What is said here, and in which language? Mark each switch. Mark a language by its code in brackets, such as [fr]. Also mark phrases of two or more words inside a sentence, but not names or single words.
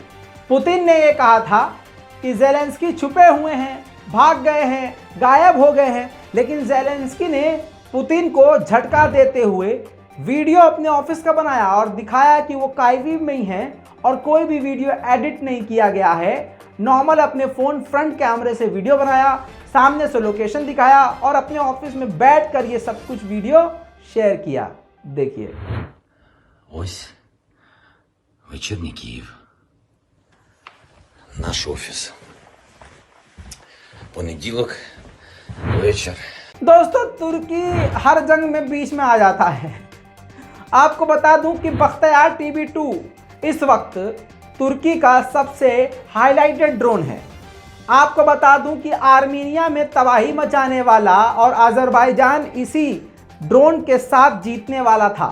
[hi] पुतिन ने यह कहा था कि जेलेंस्की छुपे हुए हैं, भाग गए हैं, गायब हो गए हैं, लेकिन जेलेंस्की ने पुतिन को झटका देते हुए वीडियो अपने ऑफिस का बनाया और दिखाया कि वो काइवीव में ही हैं और कोई भी वीडियो एडिट नहीं किया गया है। नॉर्मल अपने फोन [en] front camera [hi] से वीडियो बनाया, सामने से लोकेशन दिखाया और अपने ऑफिस में बैठकर ये सब कुछ वीडियो शेयर किया। देखिए। [uk] Ось вечірній Київ. Наш офіс. Понеділок, вечір. [hi] दोस्तों तुर्की हर जंग में बीच में आ जाता है। आपको बता दूं कि बख्तियार TB2 इस वक्त तुर्की का सबसे [en] highlighted drone [hi] है। आपको बता दूं कि आर्मीनिया में तबाही मचाने वाला और अजरबैजान इसी ड्रोन के साथ जीतने वाला था।